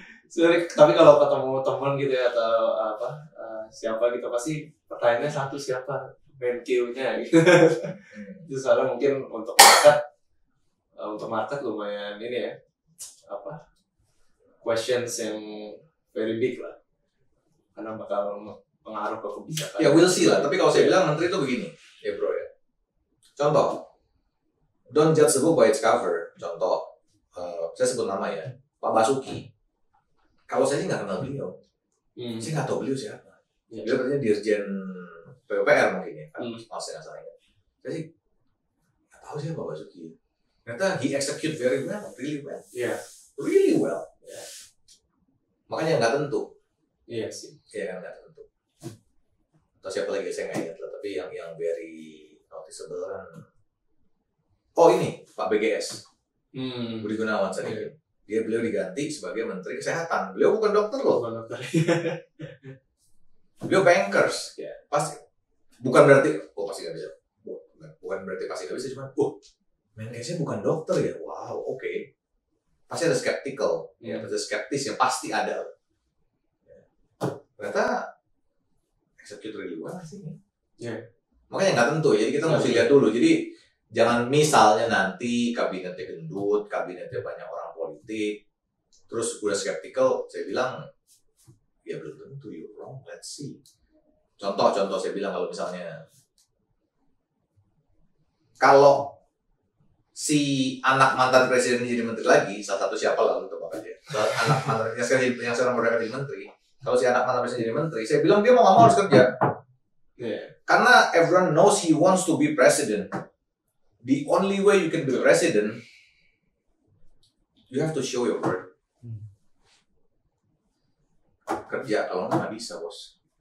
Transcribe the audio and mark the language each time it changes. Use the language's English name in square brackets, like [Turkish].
[Indonesian] Sebenarnya, tapi kalau ketemu teman gitu ya atau apa siapa gitu pasti pertanyaannya satu, siapa Menkeu-nya gitu. Itu soalnya mungkin untuk market lumayan ini ya apa [English] questions [Indonesian] yang [English] very big [Indonesian] lah, karena bakal pengaruh ke kebijakan. Ya [English] we'll see [Indonesian] lah. Tapi kalau saya bilang menteri itu begini ya bro ya. Contoh, [English] don't judge the book by its cover. [Indonesian] Contoh, saya sebut nama ya, Pak Basuki. Kalau saya sih nggak kenal beliau, saya nggak tahu beliau siapa. Beliau katanya Dirjen PUPR mungkin ya, kan? Saya nggak salah ya. Saya sih nggak tahu siapa Pak Basuki. Ternyata [English] he execute very well, really well. Really well. [Indonesian] Makanya nggak tentu. Iya sih. Iya kan, nggak tentu. Atau siapa lagi saya nggak ingat lah. Tapi yang [English] very noticeable [Indonesian] kan. Oh ini Pak BGS, Budi Gunawan Sadikin. Beliau diganti sebagai Menteri Kesehatan. Beliau bukan dokter loh. Beliau bankers. Ya, pasti. Bukan berarti, pasti nggak bisa. Bukan berarti pasti nggak bisa, cuma, Menkesnya bukan dokter ya. Wow, oke. Pasti ada skeptical. Ya, ada skeptis yang pasti ada. Ya. Ternyata [English] execute really well sih. [Indonesian] Makanya nggak tentu. Jadi kita mesti lihat dulu. Jadi jangan misalnya nanti kabinetnya gendut, kabinetnya banyak orang politik, terus udah skeptical, saya bilang ya belum tentu, [English] you're wrong, let's see. [Indonesian] Contoh saya bilang kalau misalnya kalau si anak mantan presiden jadi menteri lagi, salah satu siapa lah untuk apa aja, anak mantan yang sekarang mereka jadi menteri, kalau si anak mantan presiden jadi menteri, saya bilang dia mau nggak mau harus kerja, karena [English] everyone knows he wants to be president. The only way you can be president, you have to show your work. [Indonesian] Kerja, kalau nggak bisa bos.